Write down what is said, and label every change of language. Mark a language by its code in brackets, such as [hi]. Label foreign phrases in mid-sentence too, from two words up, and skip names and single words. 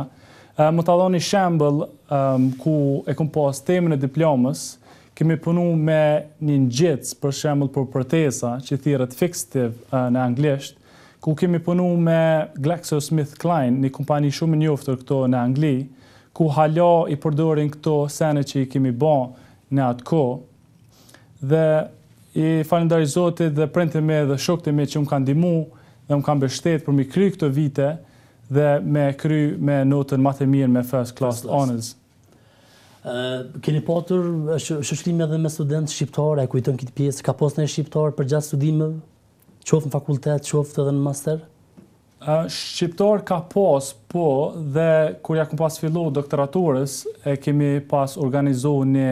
[sq] Më ta dhoni shembull ku e kum pas temën e diplomës, kemi punu me një ngjitës për shembull për proteza që thirret fixative në anglisht, ku kemi punu me GlaxoSmithKline, një kompani shumë e njoftër këto në Angli, ku hala i përdorin këto sene që i kemi bë në atë kohë. Dhe i falënderoj Zotit dhe prindërit e mi dhe shokët e mi që më kanë ndihmu dhe më kanë mbështetur për mi kry këto vite dhe me kry me notën më të mirë me [en] first class honors. [sq] Keni patur shoqërime edhe me studentë shqiptarë, e kujton këtë pjesë, ka pas ndonjë shqiptar përgjatë studimeve? Qoftë në fakultet, qoftë edhe në master? Shqiptar ka pas, po, dhe kur ja kum pas fillu doktoraturës, e kemi pas organizu një